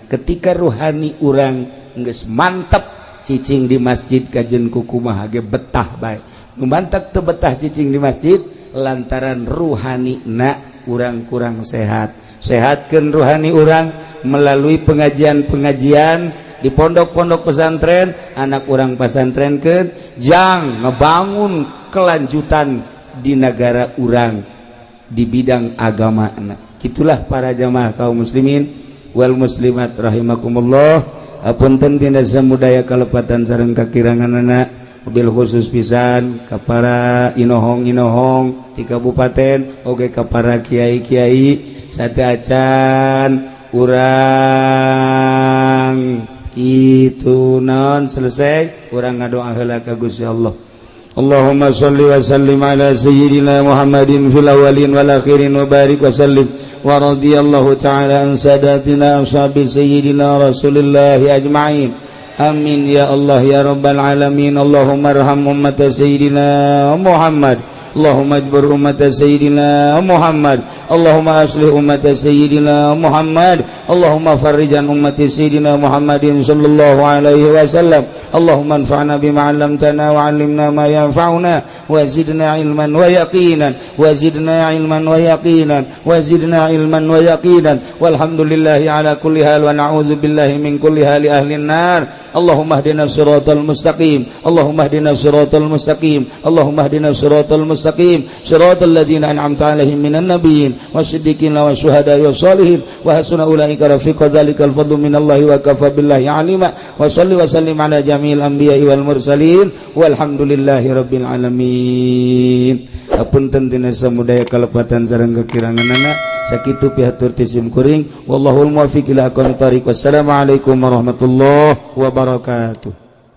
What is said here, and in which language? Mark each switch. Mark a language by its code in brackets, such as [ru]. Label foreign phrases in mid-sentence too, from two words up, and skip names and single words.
[su] Ketika ruhani urang geus mantep cicing di masjid kajen kukumaha ge betah bae. Nu mantep teu betah cicing di masjid lantaran ruhanina urang kurang sehat. Sehatkeun ruhani urang [id] melalui pengajian-pengajian di pondok-pondok pesantren, [su] anak urang pesantrenkeun jang ngebangun kelanjutan di negara urang [id] di bidang agama. Itulah para jamaah kaum [ar] المسلمين والمسلمات رحمكم الله. [su] Apunten tina samudaya kalepatan sareng kakiranganana, mobil khusus pisan ka para inohong-inohong di kabupaten oge ka para kiai-kiai sateacan urang kitu naon selesai urang ngadoa heula ka Gusti Allah. [ar] اللهم صل وسلم على سيدنا محمد في الأولين والآخرين وبارك وسلم ورضي الله تعالى عن ساداتنا أصحاب سيدنا رسول الله أجمعين. آمين يا الله يا رب العالمين. اللهم ارحم أمة سيدنا محمد. اللهم اجبر أمة سيدنا محمد. اللهم أصلح أمة سيدنا محمد. اللهم فرج عن أمة سيدنا محمد صلى الله عليه وسلم. اللهم انفعنا بما علمتنا وعلمنا ما ينفعنا وزدنا علما ويقينا وزدنا علما ويقينا وزدنا علما ويقينا والحمد لله على كل حال ونعوذ بالله من كل حال أهل النار. اللهم اهدنا الصراط المستقيم. اللهم اهدنا الصراط المستقيم. اللهم اهدنا الصراط المستقيم صراط الذين أنعمت عليهم من النبيين والصديقين والشهداء والصالحين وحسن أولئك رفيقا. ذلك الفضل من الله وكفى بالله عليما. وصل وسلم على جميع الأنبياء والمرسلين والحمد لله رب العالمين. [su] Apunten tina samudaya kalepatan sareng kakiranganana sakitu pihatur tisim kuring [ar] والله الموفق إلى أقوم الطريق. والسلام عليكم ورحمة الله وبركاته.